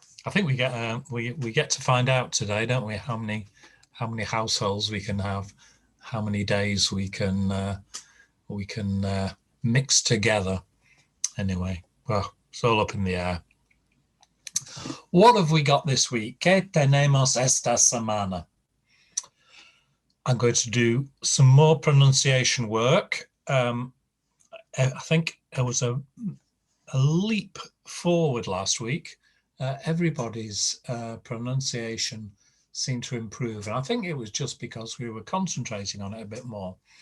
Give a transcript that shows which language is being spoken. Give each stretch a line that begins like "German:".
English: I think we get to find out today, don't we? How many households we can have, how many days we can mix together. Anyway, well, it's all up in the air. What have we got this week?
Spanish: ¿Qué tenemos esta semana?
English: I'm going to do some more pronunciation work. I think there was a leap forward last week. Everybody's pronunciation seemed to improve, and I think it was just because we were concentrating on it a bit more.